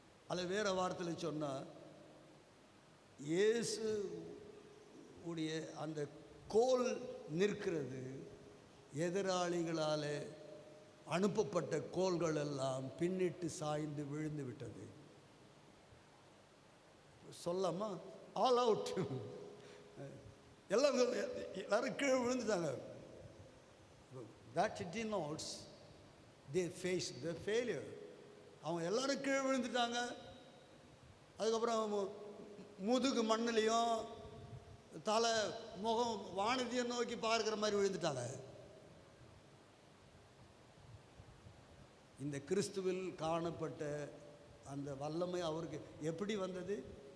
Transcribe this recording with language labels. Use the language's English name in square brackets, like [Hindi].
[Tamil] அதில் வேறு வார்த்தையில் சொன்னால் இயேசு உடைய அந்த கோல் நிற்கிறது எதிராளிகளால் அனுப்பப்பட்ட கோள்கள் எல்லாம் பின்னிட்டு சாய்ந்து விழுந்து விட்டது. சொல்லாமா ஆல் அவுட் எல்லாரும் கீழே விழுந்துட்டாங்க. [English] That denotes they faced the failure. [Tamil] அவங்க எல்லாரும் கீழே விழுந்துட்டாங்க. அதுக்கப்புறம் முதுகு மண்ணிலையும் தலை முகம் வானதியை நோக்கி பார்க்குற மாதிரி விழுந்துட்டாங்க. இந்த கிறிஸ்துவில் காணப்பட்ட அந்த வல்லமை அவருக்கு எப்படி வந்தது?